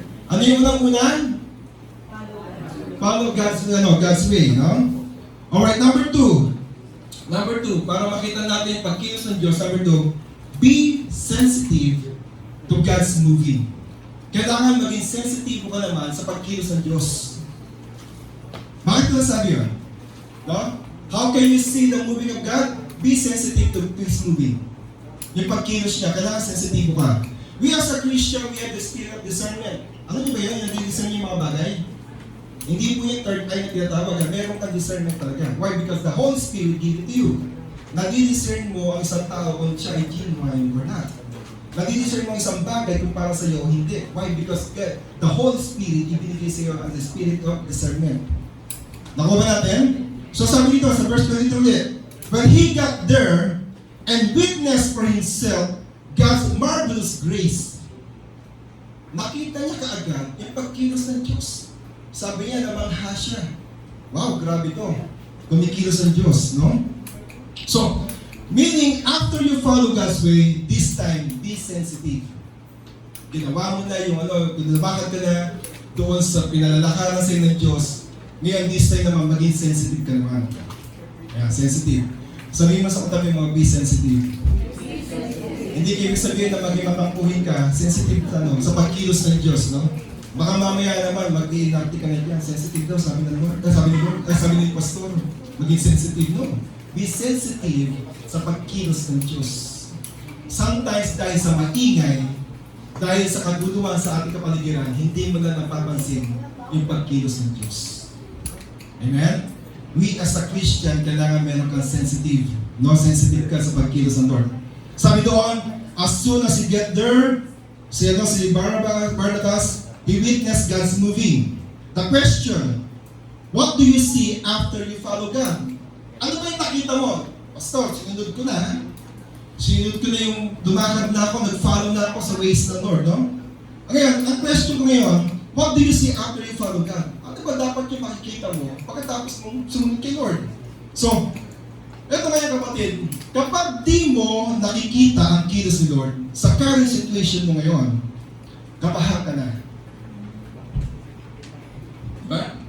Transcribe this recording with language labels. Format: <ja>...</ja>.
<tl>Ano yung unang-unan?</tl> <en>Follow God's way,</en> <tl>no?</tl> <en>Alright, number two,</en> <tl>para makita natin yung pagkilos ng Diyos,</tl> <en>number two, be sensitive to God's moving.</en> <tl>Kailangan maging sensitive ka naman sa pagkilos ng Diyos. Bakit ko nasabi yun? No?</tl> <en>How can you see the moving of God? Be sensitive to His moving.</en> <tl>Yung pagkilos niya, kailangan sensitive ka.</tl> <en>We as a Christian, we have the spirit of discernment.</en> <tl>Alam niyo ba yun? Nag-discern niyo yung mga bagay? Hindi po yung third eye na tinatawag. Meron kang discernment talaga. Why?</tl> <en>Because the Holy Spirit gave it to you.</en> <tl>Nadi-discern mo ang isang tao kung siya ay genuine or not. Nadi-discern mo ang isang bagay kung para sa iyo o hindi.</tl> <en>Why? Because the Holy Spirit</en> <tl>ibinigay sa iyo</tl> <en>as the spirit of discernment.</en> <tl>Nakuha ba natin?</tl> <en>So sabi dito sa verse 22 ulit, when he got there and witnessed for himself God's marvelous grace,</en> <tl>nakita niya kaagad yung pagkilos ng Diyos. Sabi niya, namangha siya. Wow, grabe to. Kumikilos ang Diyos, no?</tl> <en>So, meaning, after you follow God's way, this time, be sensitive.</en> <tl>Ginawa mo na yung bakit ka na doon sa pinalalakaran sa ng Diyos, ngayon,</tl> <en>this time</en> <tl>naman, maging sensitive ka naman. Yeah, sensitive. Sabihin mo sa katabi mo,</tl> <en>be sensitive.</en> <tl>Hindi kayo sabihin na maging mapangkuhin ka, sensitive ka, no? Sa pagkilos ng Diyos, no? Baka mamaya naman, mag-i-inacti ka na dyan. Sensitive daw, sabi ng Lord. Sabi ni Pastor, maging sensitive, no?</tl> <en>Be sensitive</en> <tl>sa pagkilos ng Diyos.</tl> <en>Sometimes</en> <tl>dahil sa maingay, dahil sa kaguluhan sa ating kapaligiran, hindi mo na napapansin yung pagkilos ng Diyos. Amen?</tl> <en>We as a Christian,</en> <tl>kailangan meron kang sensitive. No, sensitive ka sa pagkilos ng Lord.</tl> <en>Sabi doon, as soon as you get there, si Barnabas, he witnessed God's moving. The question, what do you see after you follow God?</en> <tl>Ano ba yung nakita mo? Pastor, sinunod ko na. Sinunod ko na yung dumakad na ako, nag-follow na ako sa ways ng Lord, no? Ngayon, ang question ko ngayon,</tl> <en>what do you see after you follow God?</en> <tl>Ano ba dapat yung makikita mo pagkatapos mong sumunod kay Lord? So, eto ngayon kapatid, kapag di mo nakikita ang kilos ni Lord sa current situation mo ngayon, kabahan ka na. Diba?</tl>